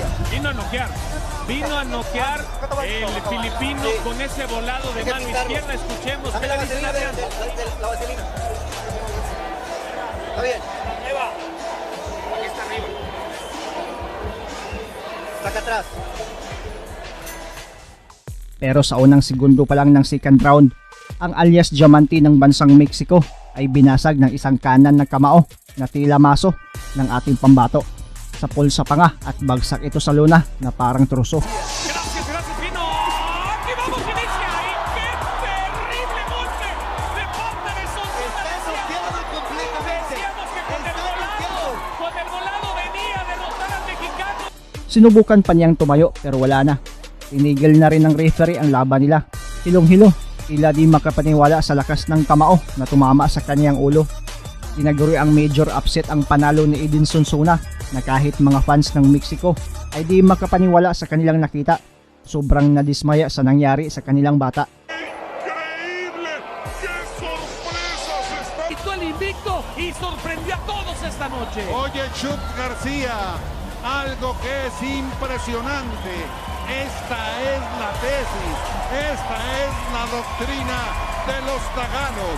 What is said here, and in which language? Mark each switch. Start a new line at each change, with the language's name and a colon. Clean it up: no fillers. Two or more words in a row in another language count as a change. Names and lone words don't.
Spanish: Vino a noquear el filipino con ese volado de mano izquierda. Escuchemos qué le dice Adrián. La vaselina. Está bien. Ahí va. Aquí está arriba. Saca atrás.
Filipino: Pero sa unang segundo pa lang ng
English: second round,
Filipino: ang alias Diamante ng bansang Mexico ay binasag ng isang kanan na kamao na tila maso ng ating pambato. Sa pulsa pa nga at bagsak ito sa luna na parang truso.
Spanish: Gracias, gracias, Pino. Aquí vamos, inicia. Y qué terrible golpe de parte de Sonsona. Está noqueado completamente. Decíamos que con el volado venía a derrotar al mexicano.
Filipino: Sinubukan pa niyang tumayo pero wala na. Tinigil na rin ng referee ang laban nila. Hilong-hilo, tila di makapaniwala sa lakas ng kamao na tumama sa kaniyang ulo. Tinaguri ang
English: major upset
Filipino: ang panalo ni Edin Sonsona na kahit mga fans ng Mexico ay di makapaniwala sa kanilang nakita. Sobrang nadismaya sa nangyari sa kanilang bata.
Spanish: ¡Increíble! ¡Qué sorpresas está! Quitó el invicto y sorprendió a todos esta noche. Oye, Chut García, algo que es impresionante. Esta es la tesis, esta es la doctrina de los taganos.